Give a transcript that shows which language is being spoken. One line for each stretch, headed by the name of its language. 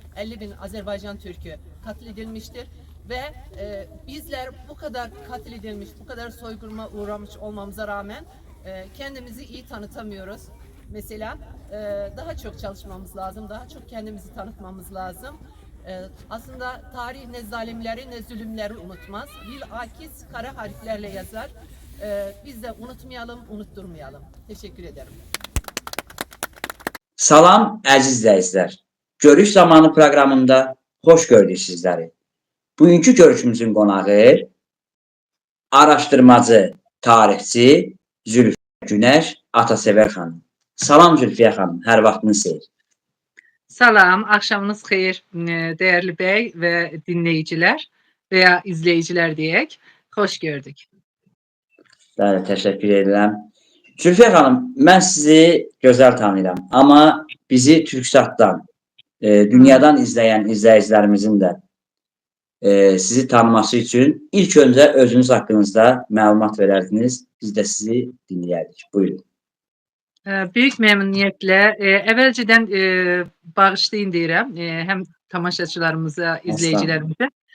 Turkish: 50 bin Azerbaycan Türk'ü katledilmiştir. Ve bizler bu kadar katledilmiş, bu kadar soykırıma uğramış olmamıza rağmen kendimizi iyi tanıtamıyoruz. Mesela daha çok çalışmamız lazım, daha çok kendimizi tanıtmamız lazım. Aslında tarih ne zalimleri ne zulümleri unutmaz. Bilakis kara harflerle yazar. Biz de unutmayalım, unutturmayalım. Teşekkür ederim.
Azerbaijani: Salam əziz izləyicilər. Görüş zamanı proqramında xoş gördük sizləri. Bugünkü görüşümüzün qonağı araşdırmacı, tarixçi Zülfiyə Günəş Atasevər xanım. Salam Zülfiyə xanım, hər vaxtınız xeyir.
Turkish: Salam, akşamınız hayır değerli bey ve dinleyiciler veya izleyiciler diyek. Hoş gördük.
Azerbaijani: Bəli, təşəkkür edirəm. Zülfiyə xanım, mən sizi gözəl tanıyıram. Amma bizi Türksatdan, dünyadan izləyən izləyicilərimizin də sizi tanıması üçün ilk öncə özünüz haqqınızda məlumat verərdiniz. Biz də sizi dinləyərdik. Buyurun.
Turkish: Büyük memnuniyetle evvelceden
Azerbaijani: bağışlayın deyirəm
Turkish: hem tamaşaçılarımıza, izleyicilerimize.